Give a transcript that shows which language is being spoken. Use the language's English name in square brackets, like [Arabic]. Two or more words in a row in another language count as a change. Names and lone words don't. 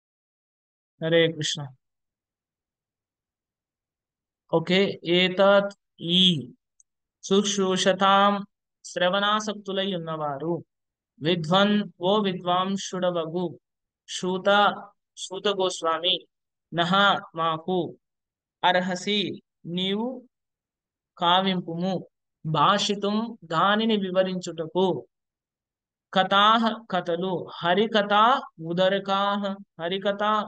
[Sanskrit] हरे कृष्ण. [Telugu] ओके, एतत् ఈ శుశ్రూషతాం శ్రవణాసక్తులై ఉన్నవారు విద్వన్ ఓ విద్వాంసుడవగు శూత శూత గోస్వామి నహ మాకు అర్హసి నీవు కావింపుము భాషితం దానిని వివరించుటకు కథాహ కథలు హరికథ ఉదరకాహ హరికథ